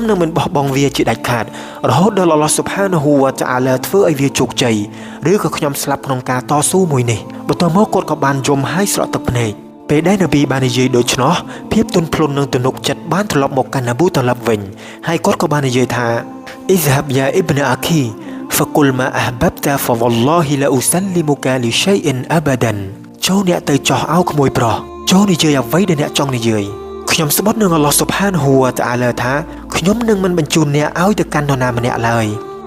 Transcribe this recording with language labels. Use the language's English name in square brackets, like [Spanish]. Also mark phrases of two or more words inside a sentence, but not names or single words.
[Khmer] នឹងមិនបោះបង់វាជាដាច់ខាតរហូតដល់អល់ឡោះស៊ុបហានាហ៊ូវ៉ាតាអាឡាធ្វើឲ្យវាជោគជ័យឬក៏ខ្ញុំ ស្លាប់ក្នុងការតស៊ូមួយនេះបន្ទាប់មកគាត់ក៏បានយំហើយស្រក់ទឹកភ្នែកពេលដែលនប៊ីបាននិយាយដូច្នោះភាពទន់ភ្លន់និងទំនុកចិត្តបានត្រឡប់មកកាន់អប៊ូតាឡិបវិញហើយគាត់ក៏បាននិយាយថា [Arabic] اذهب يا ابن أخي فقل ما أحببت فوالله لا أسلمك لشيء أبدا [Khmer] ចូលអ្នកទៅចោះអោក្មួយប្រុសចូលនិយាយអ្វីដែលអ្នកចង់និយាយខ្ញុំស្បត់នឹងអល់ឡោះស៊ុបហានហ៊ូវតាអាឡាថាខ្ញុំនឹងមិនបញ្ជូនអ្នកឲ្យទៅកាន់នរណាម្នាក់ឡើយ